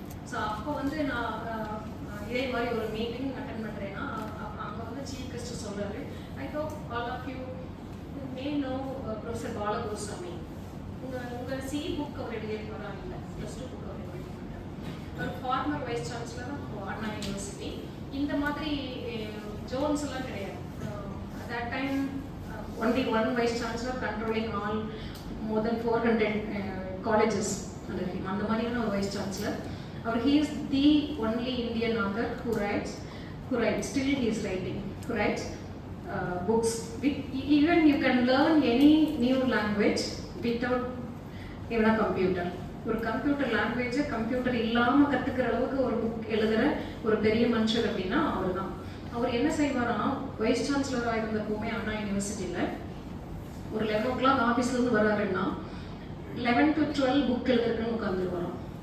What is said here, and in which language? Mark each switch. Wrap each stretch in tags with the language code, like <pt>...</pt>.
<ta>So அப்போ வந்து நான் இதே மாதிரி ஒரு மீட்டிங் அட்டன் பண்ணுறேன்னா, அங்கே வந்து சீஃப் கெஸ்ட் சொல்கிறாரு,</ta> <en>I hope all of you may know professor Balagurusamy.</en> <ta>உங்கள் சி புக் அவர் எழுதியிருப்பாரா? இல்லை, +2 புக் அவர் எழுதியிருக்காரு. ஒரு ஃபார்மர் வைஸ் சான்சலர் அண்ணா யூனிவர்சிட்டி. இந்த மாதிரி ஜோன்ஸ் எல்லாம் கிடையாது.</ta> <en>That time only one vice chancellor controlling all more than 400 colleges under him.</en> <ta>அந்த மாதிரியான ஒரு vice chancellor our.</ta> <en>He is the only Indian author who writes, still he is writing, who writes books. Even you can learn any new language without even a computer.</en> <ta>ஒரு computer லாங்குவேஜை computer இல்லாமல் கற்றுக்கிற அளவுக்கு ஒரு book எழுதுகிற ஒரு பெரிய மனுஷர் அப்படின்னா அவர் தான். அவர் என்ன செய்வாராம், வைஸ் சான்சலராக இருந்தப்போமே அண்ணா யூனிவர்சிட்டியில் ஒரு 11 o'clock ஆஃபீஸ்லேருந்து வராருன்னா 11 to 12 புக் எழுதுறதுன்னு உட்காந்துருவாராம்.</ta>